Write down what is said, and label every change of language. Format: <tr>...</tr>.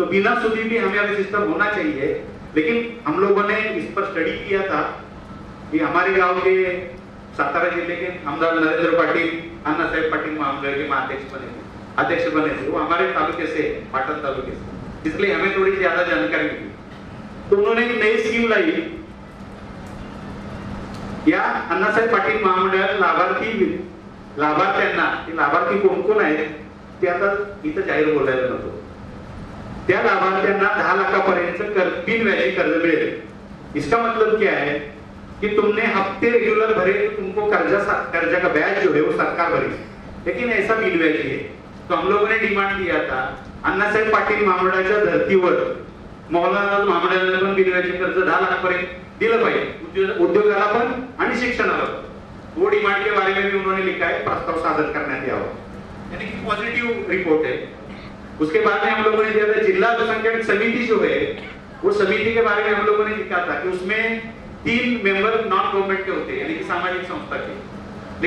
<hi>तो बिना सूदी भी हमारा सिस्टम होना चाहिए। लेकिन हम लोगों ने इस पर स्टडी किया था कि हमारे गांव के सातारा जिले के आमदार नरेंद्र पाटिल, अन्ना साहेब पाटिल महामंडल के अध्यक्ष बने थे, वो हमारे तालुके से, पाटन तालुके से, इसलिए हमें थोड़ी ज्यादा जानकारी मिली। तो उन्होंने एक नई स्कीम लाई</hi> <mr>या अण्णासाहेब पाटील महामंडळ लाभार्थी कोण कोण आहेत ते आता इथं जाहीर बोलायला नको। त्या लाभार्थ्यांना 10 लाखापर्यंत बिनव्याजी कर्ज मिळेल।</mr> <hi>इसका मतलब क्या है कि तुमने हफ्ते रेगुलर भरे तो तुमको कर्जा का ब्याज जो है वो सरकार भरेगी, लेकिन ऐसा बिनव्याजी है। तो हम लोगों ने डिमांड किया था</hi> <mr>अण्णासाहेब पाटील महामंडळाच्या धर्तीवर मौलाना महामंडळाला पण बिनव्याजी कर्ज 10 लाखापर्यंत दिलं पाहिजे, उद्योगाला पण आणि शिक्षणाला पण।</mr> <hi>वो डिमांड के बारे में भी उन्होंने लिखा है,</hi> <mr>प्रस्ताव सादर करण्यात यावा,</mr> <hi>यानी कि पॉजिटिव रिपोर्ट है। उसके बाद में हम लोगों ने दिया था जिला अल्पसंख्यक समिति जो है, वो समिति के बारे में हम लोगों ने लिखा था कि उसमें 3 मेंबर नॉन गवर्नमेंट के होते हैं, यानी कि सामाजिक संस्था के।</hi>